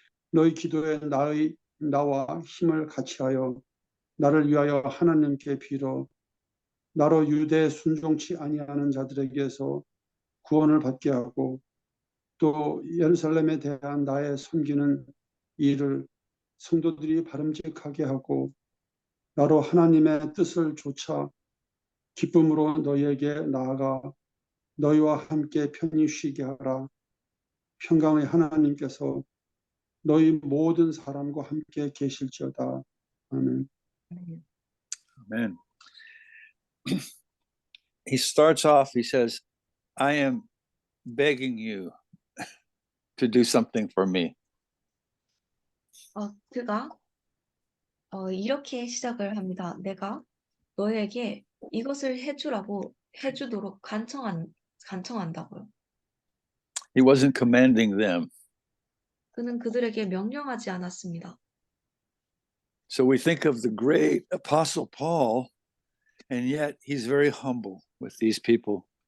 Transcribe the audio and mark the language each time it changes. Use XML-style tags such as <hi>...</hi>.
<ko>너희 기도에 나와 힘을 같이하여 나를 위하여 하나님께 빌어 나로 유대에 순종치 아니하는 자들에게서 구원을 받게 하고 또 예루살렘에 대한 나의 섬기는 일을 성도들이 바름직하게 하고 나로 하나님의 뜻을 좇아 기쁨으로 너희에게 나아가 너희와 함께 편히 쉬게 하라. 평강의 하나님께서 너희 모든 사람과 함께 계실지어다. 아멘.</ko> <en>Amen. He starts off, he says, I am begging you to do something for me.</en> <ko>그가 이렇게 시작을 합니다. 내가 너에게 이것을 해주도록 간청한다고요.</ko> <en>He wasn't commanding them.</en> <ko>그는 그들에게 명령하지 않았습니다.</ko> <en>So we think of the great apostle Paul, and yet he's very humble with these people.</en>